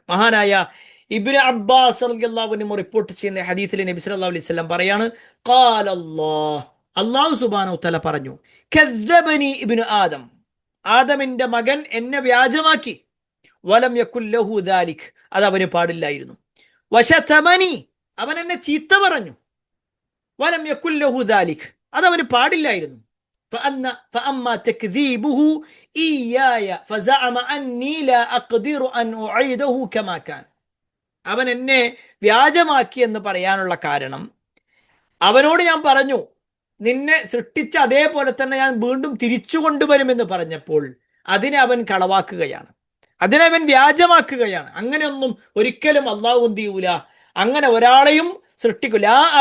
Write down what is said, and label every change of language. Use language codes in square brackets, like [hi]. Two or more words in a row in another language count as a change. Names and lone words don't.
[ml] മഹാനായ ഇബ്നു അബ്ബാസ് [ar] رضي الله عنه [ml] റിപ്പോർട്ട് ചെയ്യുന്ന ഹദീസിൽ നബി [ar] صلى الله عليه وسلم [ml] പറയാണ്, [ar] قال الله سبحانه وتعالى [ml] പറഞ്ഞു, [ar] كذبني ابن آدم, [ml] ആദമിന്റെ മകൻ എന്നെ വ്യാജമാക്കി, [ar] ولم يكن له ذلك, [ml] അത് അവന് പാടില്ലായിരുന്നു. വശതമനി, അവൻ എന്നെ ചീത്ത പറഞ്ഞു, [ar] ولم يكن له ذلك, [ml] അത് അവന് പാടില്ലായിരുന്നു. [ar] فأما تكذيبه إياي فزعم أني لا أقدر أن أعيده كما كان, [ml] അവൻ എന്നെ വ്യാജമാക്കി എന്ന് പറയാനുള്ള കാരണം, അവനോട് ഞാൻ പറഞ്ഞു നിന്നെ സൃഷ്ടിച്ച അതേപോലെ തന്നെ ഞാൻ വീണ്ടും തിരിച്ചു കൊണ്ടുവരുമെന്ന് പറഞ്ഞപ്പോൾ അതിനെ അവൻ കളവാക്കുകയാണ്, അതിനെ അവൻ വ്യാജമാക്കുകയാണ്. അങ്ങനെയൊന്നും ഒരിക്കലും അള്ളാഹു എന്ത് ചെയ്യൂല, അങ്ങനെ ഒരാളെയും സൃഷ്ടിക്കൂല.